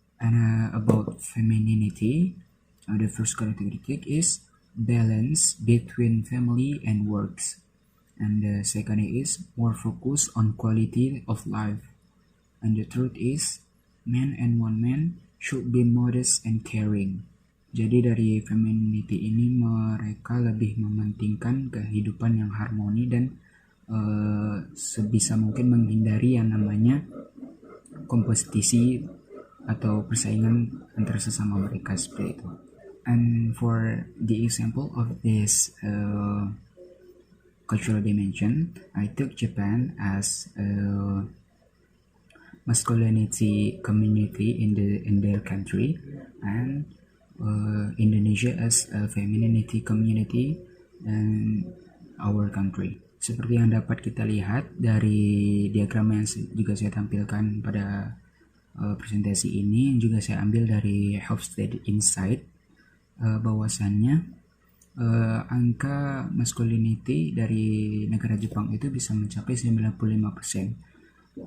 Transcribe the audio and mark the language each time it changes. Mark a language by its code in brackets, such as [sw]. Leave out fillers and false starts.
[en] And about femininity, the first characteristic is balance between family and works, and the second is more focus on quality of life, and the third is man and woman should be modest and caring. [id] Jadi dari femininity ini mereka lebih mementingkan kehidupan yang harmoni dan sebisa mungkin menghindari yang namanya kompetisi atau persaingan antar sesama mereka seperti itu. [en] And for the example of this cultural dimension, I took Japan as a masculinity community in their country, and Indonesia as a femininity community in our country. [id] Seperti yang dapat kita lihat dari diagram yang juga saya tampilkan pada presentasi ini, yang juga saya ambil dari Hofstede Insight, bahwasannya angka masculinity dari negara Jepang itu bisa mencapai 95%.